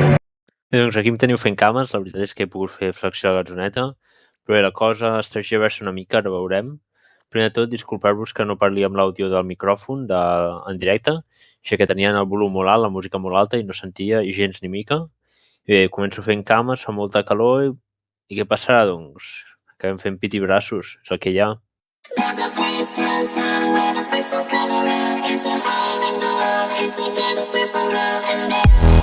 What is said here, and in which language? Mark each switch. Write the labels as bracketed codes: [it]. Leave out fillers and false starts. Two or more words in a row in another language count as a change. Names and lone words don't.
[ca] Bé, doncs aquí em teniu fent cames, la veritat és que he pogut fer flexió de gatzoneta, però bé, la cosa es tergiversa una mica, ara veurem. Primer de tot, disculpar-vos que no parli amb l'àudio del micròfon en directe, així que tenien el volum molt alt, la música molt alta i no sentia gens ni mica. I bé, començo fent cames, fa molta calor i què passarà, doncs? Acabem fent pit i braços, és el que hi ha. [en] There's a place downtown where the folks don't come around. It's a hole in the wall, it's a dead free for love, and